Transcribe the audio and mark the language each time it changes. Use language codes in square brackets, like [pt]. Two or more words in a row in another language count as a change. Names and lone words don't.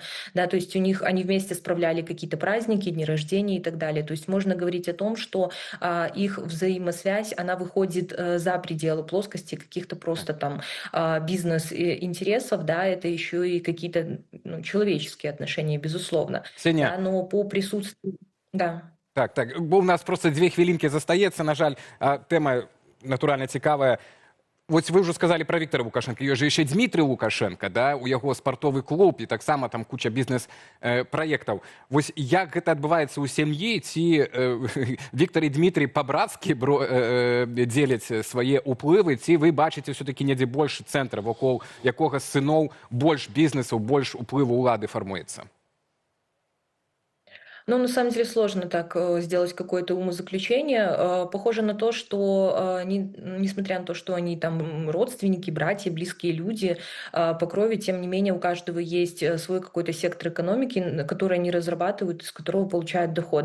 [ru] Да, то есть у них они вместе справляли какие-то праздники, дни рождения и так далее. То есть можно говорить о том, что их взаимосвязь, она выходит за пределы плоскости каких-то просто там бизнес-интересов, да, это еще и какие-то человеческие отношения, безусловно. Ксения. Да, но по присутствию... Да. [be] Так, бо у нас просто 2 хвілінки застаецца, на жаль, тэма натуральна цікавая. Вось вы ўжо сказалі пра Віктора Лукашенка, ёсць жа яшчэ Дмітрый Лукашенко, да, у яго спартовы клуб і таксама там куча бізнес-праектаў. Вось як гэта адбываецца ў сям'і, ці Віктор і Дмітрий па-брацкі дзеляць свае ўплывы, ці вы бачыце ўсё-такі недзе больш цэнтра, вакол якога з сыноў больш бізнесаў, больш уплыву ўлады фармуецца? [ru] Ну, на самом деле сложно так сделать какое-то умозаключение. Похоже на то, что несмотря на то, что они там родственники, братья, близкие люди по крови, тем не менее у каждого есть свой какой-то сектор экономики, который они разрабатывают, из которого получают доход.